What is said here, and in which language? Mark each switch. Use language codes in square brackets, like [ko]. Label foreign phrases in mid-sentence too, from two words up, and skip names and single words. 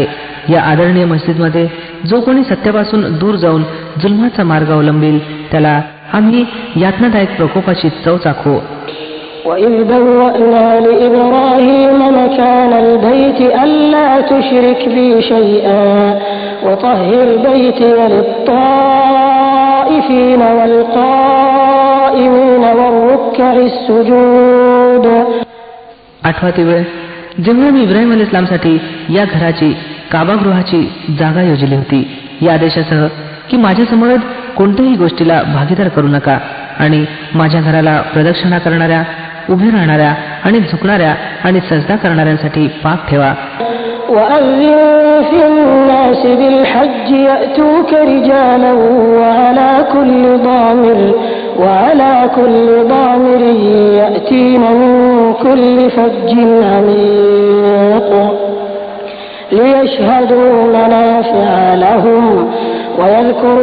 [mr] या आदरणीय मस्जिदमध्ये जो कोणी सत्यापासून दूर जाऊन जुलमाचा मार्ग अवलंबील त्याला आम्ही यातनादायक प्रकोपाची चव चाखू. [ar] وَإِذْ بَوَّأْنَا لِإِبْرَاهِيمَ مَكَانَ الْبَيْتِ أَلَّا تُشْرِكْ بِي شَيْئًا وَطَهِّرْ بَيْتِيَ لِلطَّائِفِينَ وَالْقَائِمِينَ وَالرُّكَّعِ السُّجُودِ. [mr] आठवाती वेळ जेव्हा मी इब्राहिम अलैहिस्सलामसाठी या घराची काबागृहाची जागा योजली होती, या आदेशासह की माझ्यासमोर कोणत्याही गोष्टीला भागीदार करू नका आणि माझ्या घराला प्रदक्षिणा करणाऱ्या, उभे राहणाऱ्या आणि झुकणाऱ्या आणि सजदा करणाऱ्यांसाठी पाक ठेवा. [ar] وَأَذِّن فِي النَّاسِ بِالْحَجِّ يَأْتُوكَ رِجَالًا وَعَلَى كُلِّ ضَامِرٍ يَأْتِينَ مِن كُلِّ فَجٍّ عَمِيقٍ لِيَشْهَدُوا مَنَافِعَ لَهُمْ وَيَذْكُرُوا